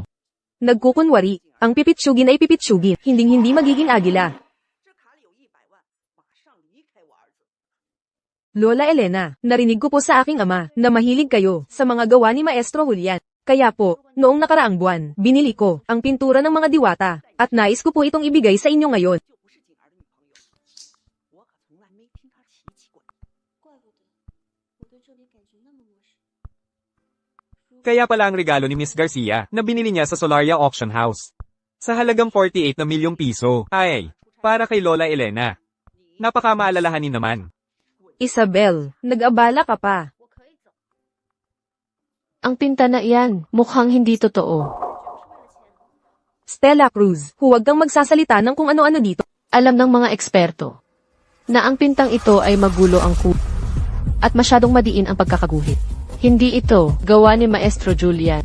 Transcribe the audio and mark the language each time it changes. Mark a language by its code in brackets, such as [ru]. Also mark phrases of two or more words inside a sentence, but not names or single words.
[tl] Nagkukunwari, ang pipitsugin ay pipitsugin, hinding-hindi magiging agila. Lola Elena, narinig ko po sa aking ama na mahilig kayo sa mga gawa ni Maestro Julian. Kaya po, noong nakaraang buwan, binili ko ang pintura ng mga diwata, at nais ko po itong ibigay sa inyo ngayon. [zh] 怪不得，我对这里感觉那么陌生。 [tl] Kaya pala ang regalo ni Miss Garcia na binili niya sa Solaria Auction House. Sa halagang 48 na milyong piso. Ay, para kay Lola Elena. Napakamaalalahanin naman. Isabel, nag-abala ka pa. [zh] 我可以走。 [tl] Ang pinta na iyan, mukhang hindi totoo. Stella Cruz, huwag kang magsasalita ng kung ano-ano dito. Alam ng mga eksperto na ang pintang ito ay magulo ang at masyadong madiin ang pagkakaguhit. Hindi ito gawa ni Maestro Julian.